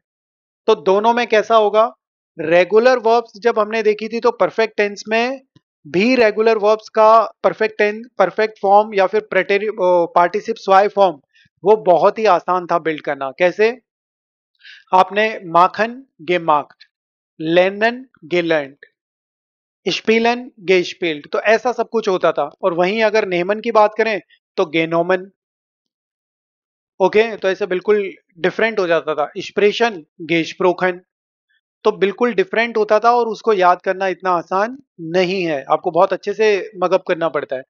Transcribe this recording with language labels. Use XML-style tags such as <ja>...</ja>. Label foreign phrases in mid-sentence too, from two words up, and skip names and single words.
<hi>तो दोनों में कैसा होगा,</hi> <en>regular verbs</en> <hi>जब हमने देखी थी तो</hi> <en>perfect tense</en> <hi>में भी</hi> <en>regular verbs</en> <hi>का</hi> <en>perfect tense, perfect form</en> <hi>या फिर पार्टिसिप स्वाई फॉर्म, वो बहुत ही आसान था बिल्ड करना। कैसे, आपने</hi> <de>machen gemacht, lernen gelernt, spielen gespielt,</de> <hi>तो ऐसा सब कुछ होता था। और वहीं अगर</hi> <de>nehmen की बात करें तो genommen।</de> <hi>ओके, तो ऐसे बिल्कुल डिफरेंट हो जाता था।</hi> <de>sprechen gesprochen,</de> <hi>तो बिल्कुल डिफरेंट होता था और उसको याद करना इतना आसान नहीं है, आपको बहुत अच्छे से मगअप करना पड़ता है।</hi>